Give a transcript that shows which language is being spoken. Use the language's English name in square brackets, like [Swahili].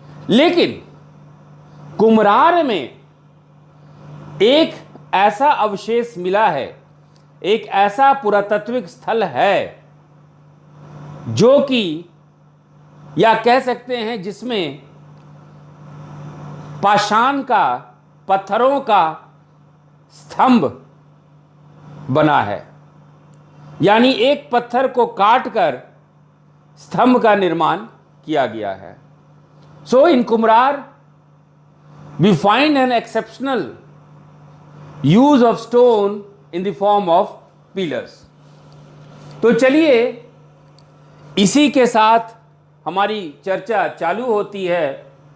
[Hindi] लेकिन कुम्हरार में एक ऐसा अवशेष मिला है, एक ऐसा पुरातात्विक स्थल है जो कि, या कह सकते हैं जिसमें पाषाण का, पत्थरों का स्तंभ बना है, यानी एक पत्थर को काटकर स्तंभ का निर्माण किया गया है। [English] So in Kumhrar we find an exceptional use of stone in the form of pillars। [Hindi] तो चलिए, इसी के साथ हमारी चर्चा चालू होती है।